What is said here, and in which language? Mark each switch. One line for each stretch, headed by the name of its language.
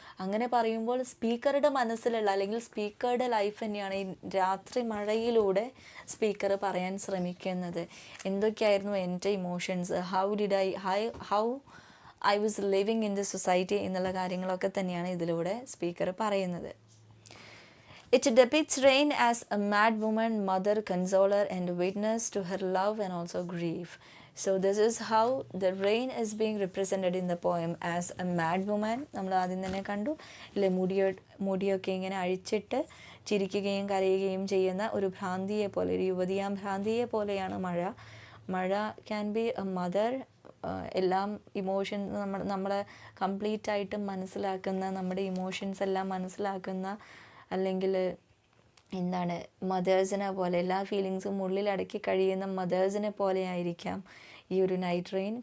Malayalam: അങ്ങനെ പറയുമ്പോൾ സ്പീക്കറുടെ മനസ്സിലുള്ള അല്ലെങ്കിൽ സ്പീക്കറുടെ ലൈഫ് തന്നെയാണ് ഈ രാത്രി മഴയിലൂടെ സ്പീക്കർ പറയാൻ ശ്രമിക്കുന്നത്. എന്തൊക്കെയായിരുന്നു എൻ്റെ emotions,
English: how I was living in the society
Malayalam: എന്നുള്ള കാര്യങ്ങളൊക്കെ തന്നെയാണ് ഇതിലൂടെ സ്പീക്കർ പറയുന്നത്.
English: It depicts rain as a mad woman, mother, consoler, and witness to her love and also grief. So this is how the rain is being represented in the poem as a mad woman.
Malayalam: നമ്മൾ ആദ്യം തന്നെ കണ്ടു അല്ലെ, മുടിയൊക്കെ ഇങ്ങനെ അഴിച്ചിട്ട് ചിരിക്കുകയും കരയുകയും ചെയ്യുന്ന ഒരു ഭ്രാന്തിയെ പോലെ, ഒരു യുവതിയാം ഭ്രാന്തിയെ പോലെയാണ് മഴ. മഴ
English: Can be a mother.
Malayalam: എല്ലാം ഇമോഷൻ നമ്മളെ കംപ്ലീറ്റ് ആയിട്ട് മനസ്സിലാക്കുന്ന, നമ്മുടെ ഇമോഷൻസ് എല്ലാം മനസ്സിലാക്കുന്ന, അല്ലെങ്കിൽ എന്താണ് മദേഴ്സിനെ പോലെ എല്ലാ ഫീലിങ്സും ഉള്ളിലടക്കി കഴിയുന്ന മദേഴ്സിനെ പോലെ ആയിരിക്കാം ഈ ഒരു നൈറ്റ് റെയിൻ.